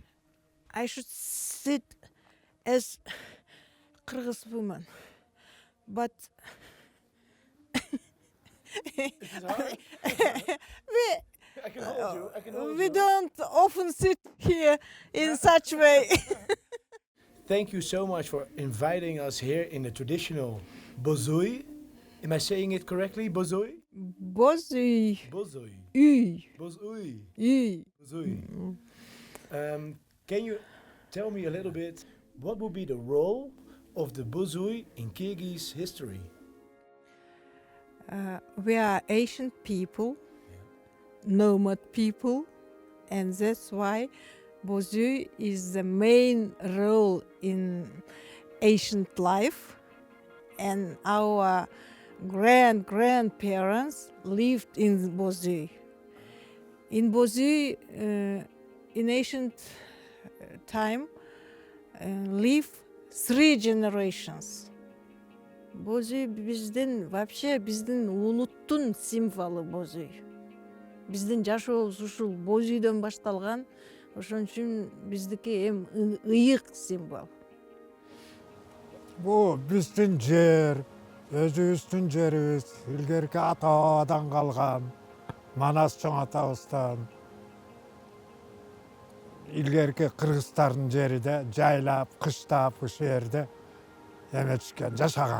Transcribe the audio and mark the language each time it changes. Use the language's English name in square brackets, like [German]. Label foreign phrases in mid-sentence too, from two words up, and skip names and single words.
[English] I should sit as Kyrgyz woman, but we don't often sit here in such way. Thank you so much for inviting us here in the traditional bozui. Am I saying it correctly? Bozui? Bozui. Bozui. Uy. Bozui. Uy. Bozui. Can you tell me a little bit what would be the role of the bozui in Kyrgyz history? We are ancient people, nomad people, and that's why bozui is the main role in ancient life, and our grandparents lived in Bozuy. In Bozuy, in ancient time, live 3 generations. [Kyrgyz] Bozuy биздин улуттун символу Bozuy. Биздин жашообуз ушул Бозүйдөн башталган, ошон үчүн биздики эм ыйык символ. Бу биздин жер, өзүбүздүн жерибиз, илгерки ата-бабадан калган, Манас чоң атабыздан, илгерки кыргыздардын жери да жайлап, кыштап ушул жерде эметишкен, жашаган.